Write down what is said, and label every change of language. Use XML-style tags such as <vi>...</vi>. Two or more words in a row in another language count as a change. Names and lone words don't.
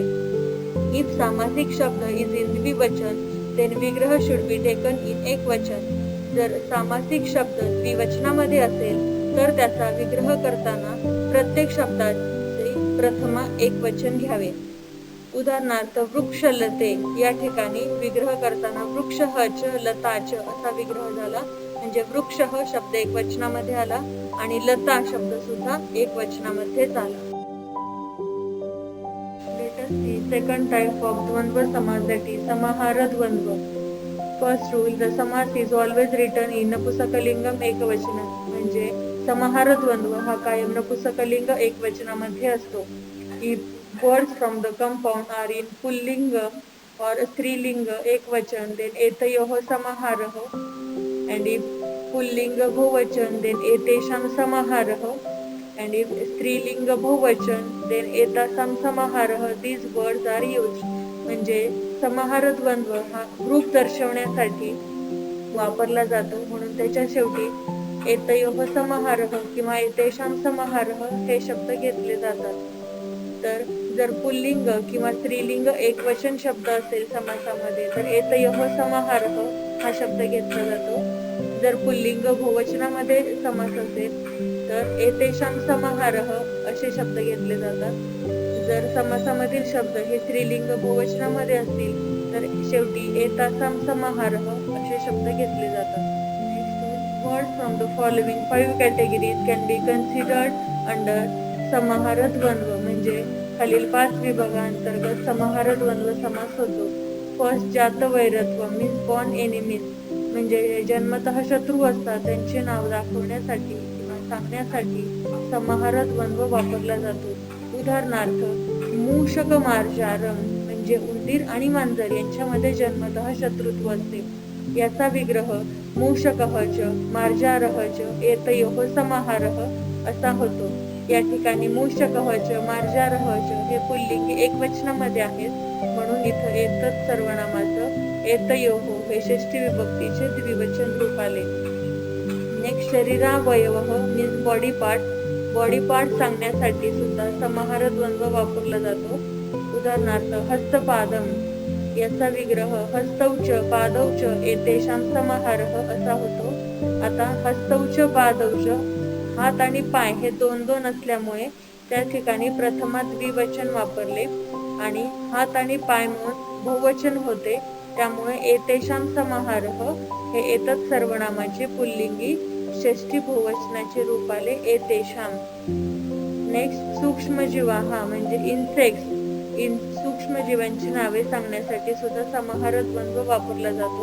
<en>if</en> <mr>सामासिक शब्द</mr> <en>is in द्विवचन then विग्रह should be taken in एकवचन.</en> <mr>जर सामासिक शब्द द्विवचनामध्ये असेल तर त्याचा विग्रह करताना प्रत्येक शब्दाचे प्रथमा एकवचन घ्यावे. उदाहरणार्थ वृक्षलते या ठिकाणी विग्रह करताना वृक्षः च लता च असा विग्रह झाला. म्हणजे वृक्षः शब्द एकवचनामध्ये आला आणि लता शब्द सुद्धा एकवचनामध्येच आला.</mr> <en>Let us see second type of</en> <mr>द्वंद्व समास,</mr> <en>that is</en> <mr>समाहार द्वंद्व.</mr> <en>First rule, the samas is always written in</en> <mr>नपुंसकलिंगम एकवचन. म्हणजे समाहार द्वंद्व हा कायम नपुंसकलिंग एकवचनामध्ये असतो.</mr> <en>If words from the compound are in</en> <mr>पुल्लिंग or स्त्रीलिंग एकवचन</mr> <en>then</en> <sa>एतयोः समाहारः</sa> <en>and if</en> <mr>पुल्लिंग बहुवचन</mr> <en>then</en> <sa>एतेषां समाहारः</sa> <en>and if</en> <mr>स्त्रीलिंग बहुवचन</mr> <en>then</en> <sa>एतासाम समाहारः</sa> <en>these words are used.</en> <mr>म्हणजे समाहार द्वंद्व हा ग्रुप दर्शवण्यासाठी वापरला जातो, म्हणून त्याच्या शेवटी</mr> <sa>एतयोः समाहारः</sa> <mr>किंवा</mr> <sa>एतेषां समाहारः</sa> <mr>हे शब्द घेतले जातात. तर जर पुल्लिंग किंवा स्त्रीलिंग एकवचन शब्द असेल समासामध्ये तर एतयोः समाहारः हा शब्द घेतला जातो. जर पुल्लिंग बहुवचनामध्ये समास असेल तर एतेषां समाहारः असे शब्द घेतले जातात. जर समासामधील शब्द हे स्त्रीलिंग बहुवचनामध्ये असतील तर शेवटी एतासां समाहारः असे शब्द घेतले जातात.</mr> <en>Words from the following 5 categories can be considered under</en> <mr>समाहार द्वंद्व. म्हणजे खालील 5 विभागांतर्गत समाहार द्वंद्व समास होतो. फर्स्ट, जात वैरत्व</mr> <en>means born enemies,</en> <mr>म्हणजे जन्मतः शत्रू असतात त्यांचे नाव दाखवण्यासाठी किंवा सांगण्यासाठी समाहार द्वंद्व वापरला जातो. उदाहरणार्थ मूषक मार्जारम, म्हणजे उंदीर आणि मांजर यांच्यामध्ये जन्मतः शत्रुत्व असते. याचा विग्रह</mr> <sa>मूषकः च मार्जारः च एतयोः समाहारः</sa> <mr>असा होतो. या ठिकाणी मूषकः च मार्जारः च हे पुल्लिंगी एकवचनामध्ये आहेत, म्हणून इथं एतत् सर्वनामाचं एतयोः हे षष्ठी विभक्तीचे द्विवचन रूप आले.</mr> <en>next, शरीरावयवः means body part.</en> <mr>बॉडी पार्ट सांगण्यासाठी सुद्धा समाहार द्वंद्व वापरला जातो. उदाहरणार्थ हस्तपादम, याचा विग्रह</mr> <sa>हस्तौ च पादौ च एतेषां समाहारः</sa> <mr>असा होतो. आता हस्तौ च पादौ च हात आणि पाय हे 2-2 असल्यामुळे त्या ठिकाणी प्रथमात द्विवचन वापरले आणि हात आणि पाय म्हणून बहुवचन होते, त्यामुळे एतेषां समाहारः हे एतत् सर्वनामाचे पुल्लिंगी षष्ठी बहुवचनाचे रूप आले एतेषां. नेक्स्ट, सूक्ष्मजीवाः म्हणजे इन्सेक्ट्स. सूक्ष्मजीवांची नावे सांगण्यासाठी सुद्धा समाहार द्वंद्व वापरला जातो.</mr>